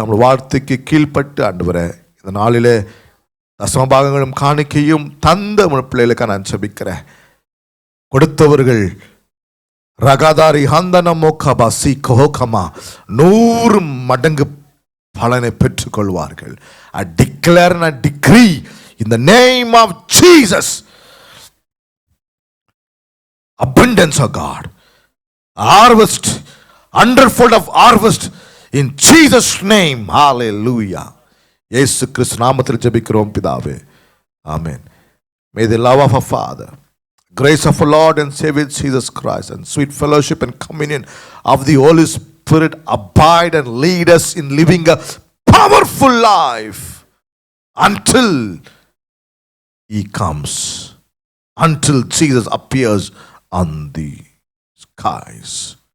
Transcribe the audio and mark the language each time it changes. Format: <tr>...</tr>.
<ta>நம்முடைய வார்த்தைக்கு கீழ்ப்பட்டு ஆண்டவரே இந்த நாளிலே தசமபாகங்களும் காணிக்கையும் தந்த பிள்ளைகளுக்காக நான் ஜெபிக்கிறேன். கொடுத்தவர்கள் ரகாதாரி ஹந்தனமோ கபாசி கோகமா 100 மடங்கு பலனை பெற்றுக்கொள்வார்கள்.</ta> <en>I declare and I decree in the name of Jesus abundance of God, harvest, hundredfold of harvest in Jesus name. Hallelujah.</en> <ta>இயேசு கிறிஸ்து நாமத்தில் ஜெபிக்கிறோம் பிதாவே.</ta> <en>Amen. May the love of our Father, grace of our Lord and Savior Jesus Christ, and sweet fellowship and communion of the Holy Spirit abide and lead us in living a powerful life until He comes, until Jesus appears on the skies.</en>